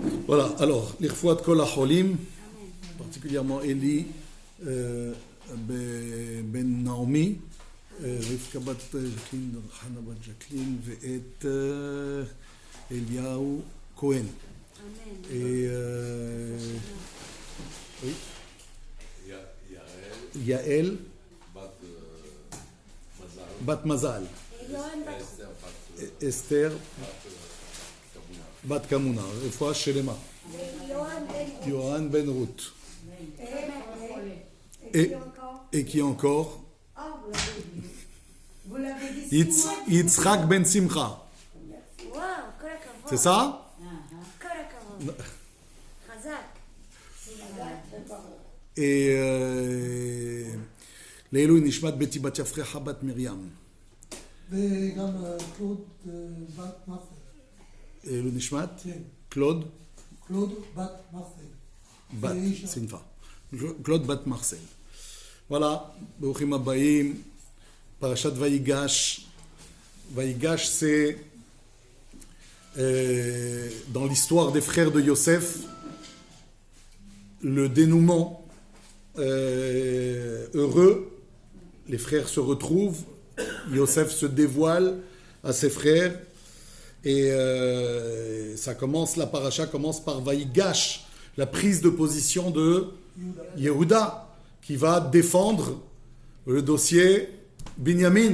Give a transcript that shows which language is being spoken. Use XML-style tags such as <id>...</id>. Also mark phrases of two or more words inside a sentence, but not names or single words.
<fr>Voilà, alors,</fr> <he>לרפואת כל החולים,</he> <fr>particulièrement Eli ben Naomi,</fr> <he>רבקה בת ז'קלין, חנה בת ז'קלין, ואת אליהו כהן.</he> <fr>Oui.</fr> <he>יעל בת מזל. אסתר בת כמונה. רפואה שלמה. יוהן בן רות.</he> <fr>Et qui encore? Yitzhak ben Simcha. C'est ça?</fr> <he>Et לעילוי נשמת בתי בת יפרחה בת מרים. וגם קלוד בת מרסל. לעילוי נשמת? קלוד? קלוד בת מרסל. בת, סינפה. קלוד בת מרסל.</he> <fr>Voilà,</fr> <he>ברוכים הבאים, פרשת ויגש.</he> <fr>ויגש c'est dans l'histoire des frères de Yosef le dénouement heureux. Les frères se retrouvent, Yosef se dévoile à ses frères et ça commence, la paracha commence par Vaïgash, la prise de position de Yehuda qui va défendre le dossier Binyamin.</fr>